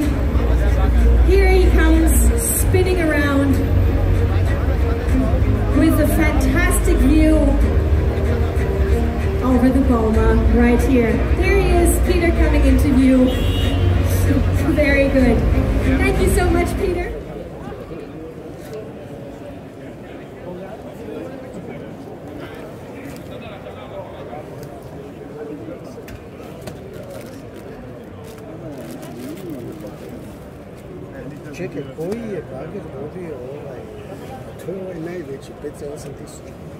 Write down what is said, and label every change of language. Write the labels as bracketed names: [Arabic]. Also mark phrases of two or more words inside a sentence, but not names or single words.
[English] Here he comes, spinning around with a fantastic view over the Boma right here. There he is, Peter coming into view. very good. Thank you so much, Peter. [Croatian] Čekaj, koji je bager vodio to je ovaj najveći, 5,8 tisuća.